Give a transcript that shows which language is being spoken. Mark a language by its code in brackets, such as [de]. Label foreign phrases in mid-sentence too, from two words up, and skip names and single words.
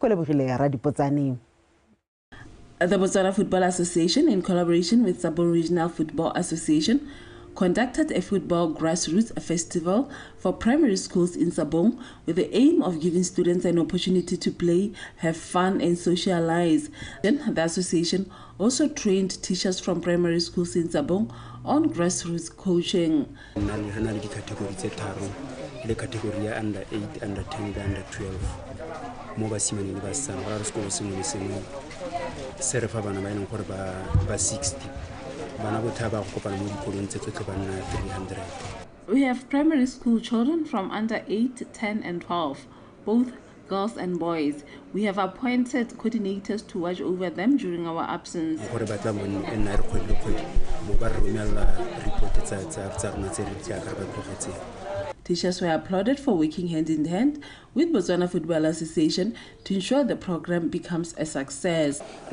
[en] The Botswana Football Association, in collaboration with Zabong Regional Football Association, conducted a football grassroots festival for primary schools in Zabong with the aim of giving students an opportunity to play, have fun and socialize. Then the association also trained teachers from primary schools in Zabong on grassroots coaching. Le category under 8, under 10, under 12. [tn] mo basimane le basetsana go ra re sekolo sengwe le sengwe se re fa bana ba e leng gore ba 60 bana botlha ba go kopana mo dikolong tse tsotlhe ba nna 300. [en] We have primary school children from under 8, 10 and 12, both girls and boys. We have appointed coordinators to watch over them during our absence. Teachers were applauded for working hand in hand with Botswana Football Association to ensure the program becomes a success.